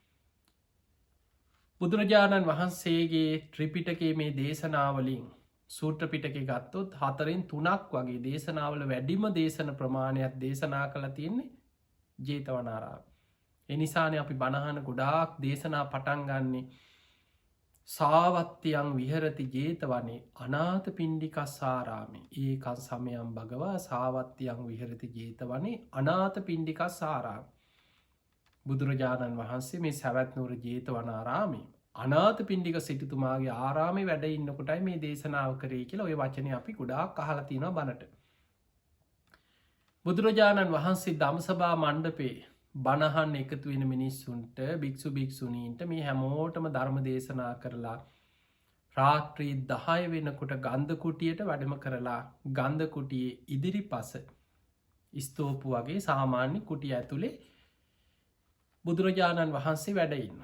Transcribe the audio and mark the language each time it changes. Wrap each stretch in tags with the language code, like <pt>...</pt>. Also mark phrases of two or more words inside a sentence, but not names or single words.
<si>බුදුරජාණන් වහන්සේගේ ත්‍රිපිටකයේ මේ දේශනාවලින් සූත්‍ර පිටකේ ගත්තොත් 4න් 3ක් වගේ දේශනාවල වැඩිම දේශන ප්‍රමාණයක් දේශනා කළා තියෙන්නේ ජේතවනාරාමයේ. ඒ නිසානේ අපි බණහන ගොඩාක් දේශනා පටන් ගන්නේ</si> <pi>සාවත්තියං විහෙරති ජේතවනේ අනාථපිණ්ඩිකස්සාරාමේ ඒකං සමයං භගවා සාවත්තියං විහෙරති ජේතවනේ අනාථපිණ්ඩිකස්සාරාමේ.</pi> <si>බුදුරජාණන් වහන්සේ මේ සැවැත් නුවර ජේතවනාරාමේ අනාථපිණ්ඩික සිටුතුමාගේ ආරාමේ වැඩ ඉන්නකොටයි මේ දේශනාව කරේ කියලා ඔය වචනේ අපි ගොඩාක් අහලා තියෙනවා බණට. බුදුරජාණන් වහන්සේ ධම්සභා මණ්ඩපේ බණහන් එකතු වෙන මිනිස්සුන්ට භික්ෂු භික්ෂුණීන්ට මේ හැමෝටම ධර්ම දේශනා කරලා රාත්‍රී 10 වෙනකොට ගන්ධ කුටියට වැඩම කරලා ගන්ධ කුටියේ ඉදිරිපස ස්තූප වගේ සාමාන්‍ය කුටිය ඇතුලේ බුදුරජාණන් වහන්සේ වැඩ ඉන්නවා.</si>